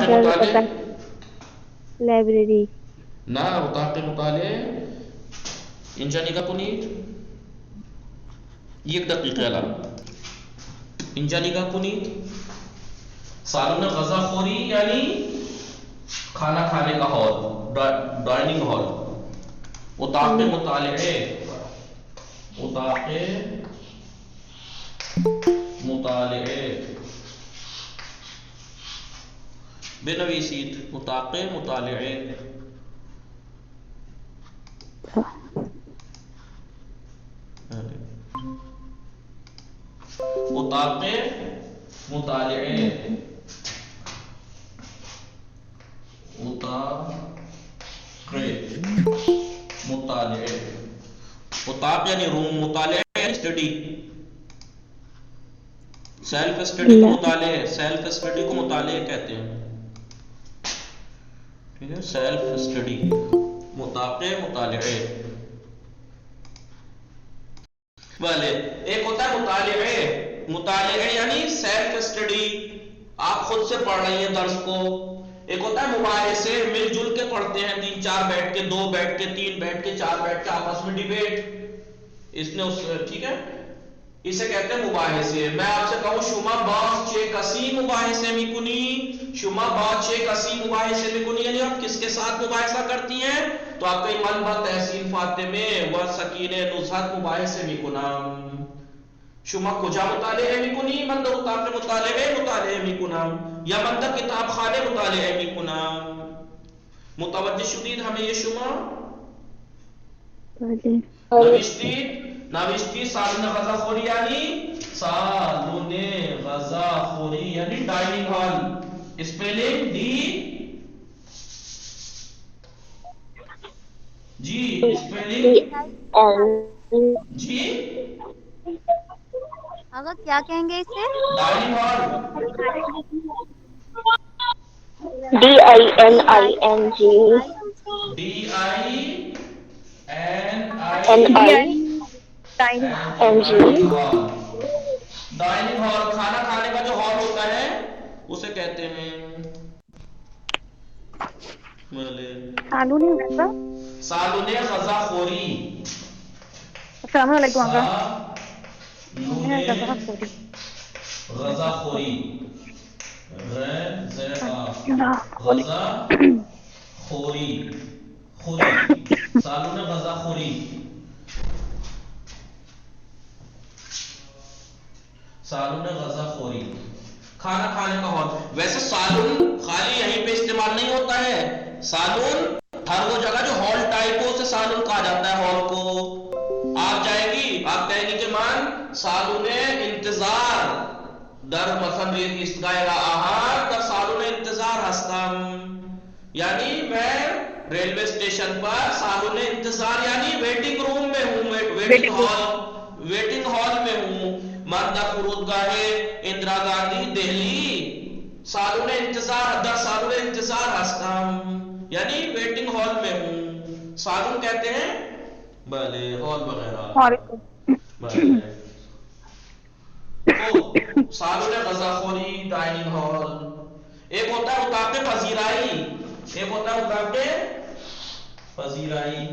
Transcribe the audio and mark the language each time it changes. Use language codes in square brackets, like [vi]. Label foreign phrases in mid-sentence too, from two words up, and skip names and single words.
[fa] در مطالعه؟ [en] library. [fa] نه اتاق مطالعه اینجا نگاه کنید. یک دقیقه الان اینجا نگاه کنید. سالن غذا خوری [ur] یعنی کھانا کھانے کا ہال، [en] dining hall. [fa] اتاق مطالعے، اتاق مطالعے بنویسید. اتاق مطالعے. اتاق مطالعے، اتاق مطالعے. [ur] اتاق یعنی روم، مطالعہ یعنی اسٹڈی. [en] self study [ur] کو مطالعے، [en] self study [ur] کو مطالعے کہتے ہیں. ٹھیک ہے، [en] self study, [fa] اتاق مطالعے. [ur] بھلے ایک ہوتا ہے مطالعے. مطالعے یعنی [en] self study, [ur] آپ خود سے پڑھ رہی ہیں درس کو. ایک ہوتا ہے مباحثے، مل جل کے پڑھتے ہیں، 3-4 بیٹھ کے، 2 بیٹھ کے، 3 بیٹھ کے، 4 بیٹھ کے آپس میں ڈیبیٹ. اس نے اس ٹھیک ہے، اسے کہتے ہیں مباحثے. میں آپ سے کہوں [fa] شما باز چه کسی مباحثے میکنی، شما باز چه کسی مباحثے میکنی، [ur] یعنی آپ کس کے ساتھ مباحثہ کرتی ہیں؟ تو آپ کا [fa] من با تحسین فاطمه و سکینه نزهت مباحثه میکنم. شما کجا مطالعه میکنی؟ من در اتاق مطالعه میکنم یا من در کتاب خانه مطالعه میکنم. متوجه شدید همه شما؟ بله. نوشتی سالن غذا خوری یعنی سالن غذا خوری یعنی [en] dining hall. spelling D G, spelling G [ur] آقا کیا کہیں گے اسے؟ [en] dining hall. DINING. DINING dining hall. [ur] کھانا کھانے کا کہتے ہیں؟ [fa] سالون غذا. سالون غذا خوری. [ar] السلام علیکم آقا. [fa] سالون غذا خوری. غذا خوری. غذا خوری. خوری. سالون غذا خوری. سالون غذا خوری [ur] کھانا کھانے کا ہال. ویسے سالون خالی یہیں پہ استعمال نہیں ہوتا ہے. سالون ہر وہ جگہ جو ہال ٹائپ ہو اسے سالون کہا جاتا ہے. ہال کو آپ جائے گی, آپ کہیں گی کہ [fa] مان سالون انتظار در مثلا ایستگاه آهان در سالون انتظار هستم, [ur] یعنی میں ریلوے اسٹیشن پر [fa] سالون انتظار [ur] یعنی [en] waiting room [ur] میں ہوں, [en] waiting hall [ur] میں ہوں. [fa] من در فرودگاہ اندرا گاندھی دہلی سالون انتظار در سالون انتظار هستم, یعنی [en] waiting hall [ur] میں ہوں. سالون کہتے ہیں بھلے ہال وغیرہ. [fa] سالون غذا خوری, [en] dining hall. [ur] ایک ہوتا ہے [fa] اتاق پذیرائی, [ur] ایک ہوتا ہے [fa] اتاق پذیرائی.